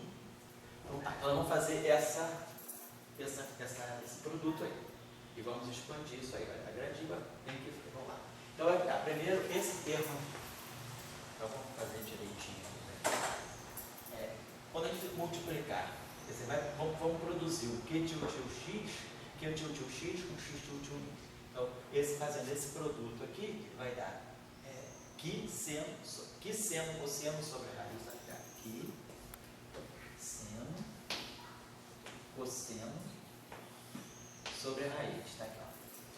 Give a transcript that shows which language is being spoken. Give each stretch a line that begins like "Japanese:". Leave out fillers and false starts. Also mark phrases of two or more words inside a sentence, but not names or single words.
Portuguese: Então tá, então vamos fazer esse produto aí. E vamos expandir isso aí, vai estar grandinho, tem que vamos lá. Então vai ficar primeiro esse termo. Então vamos fazer direitinho. Quando a gente multiplicar, vamos produzir o Q tio x, Q tio x com x tio y. Então, fazendo esse produto aqui, vai dar Q seno cosseno sobre a raiz, vai ficar Q seno cosseno sobre a raiz, tá aqui, ó.